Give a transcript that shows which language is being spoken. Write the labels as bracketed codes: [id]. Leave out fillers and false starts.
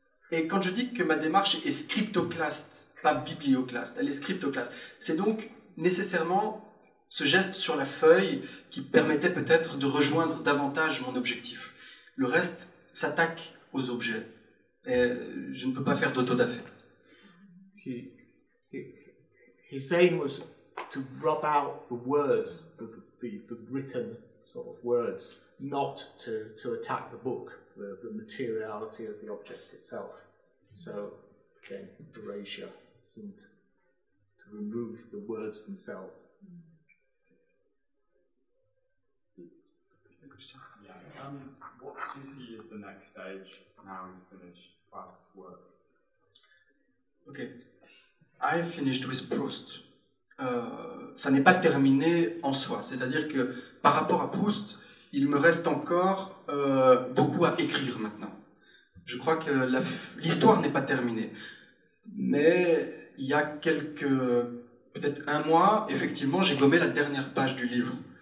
[fr] Et quand je dis que ma démarche est scriptoclaste, pas biblioclaste, elle est scriptoclaste, c'est donc nécessairement ce geste sur la feuille qui permettait peut-être de rejoindre davantage mon objectif. Le reste s'attaque aux objets. Et je ne peux pas faire d'autodafé. [en] His aim was to rub out the words, the written sort of words, not to attack the book, the materiality of the object itself. So, again, erasure seemed to remove the words themselves. Yeah. What do you see as the next stage now you've finished Faust's work? Okay. I finished with Proust. [fr] Ça n'est pas terminé en soi. C'est-à-dire que par rapport à Proust, il me reste encore beaucoup à écrire maintenant. Je crois que l'histoire n'est pas terminée. Mais il y a peut-être un mois, effectivement, j'ai gommé la dernière page du livre.